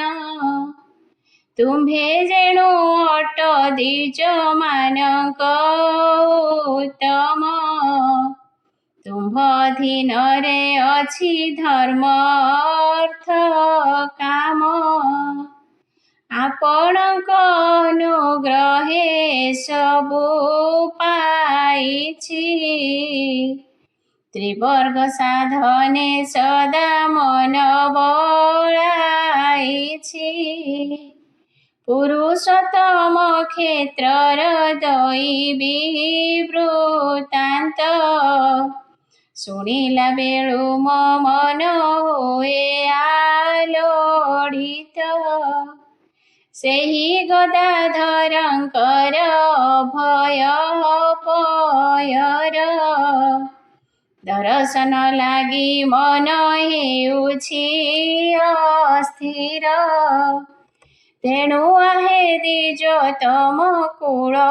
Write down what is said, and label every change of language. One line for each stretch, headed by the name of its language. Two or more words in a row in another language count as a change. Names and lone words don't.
Odia: ତୁମ୍ଭେ ଯେଣୁ ଅଟ ଦ୍ୱିଜମାନଙ୍କ ଉତ୍ତମ, ତୁମ୍ଭ ଅଧୀନରେ ଅଛି ଧର୍ମ ଅର୍ଥ କାମ। ଆପଣଙ୍କ ଅନୁଗ୍ରହେ ସବୁ ପାଇଛି, ତ୍ରିବର୍ଗ ସାଧନେ ସଦା ମନ ବଳାଇଛି ପୁରୁଷୋତ୍ତମ କ୍ଷେତ୍ର ହୃଦୟୀ ବୃତ୍ତାନ୍ତ ଶୁଣିଲା ବେଳୁ ମୋ ମନ ହୁଏ ଆଲୋଡ଼ିତ ସେହି ଗଦାଧରଙ୍କର ଅଭୟ ପୟର ଦର୍ଶନ ଲାଗି ମନ ହେଉଛି ଅସ୍ଥିର ତେଣୁ ଆହେ ଦ୍ୱିଜ ତମ କୁଳ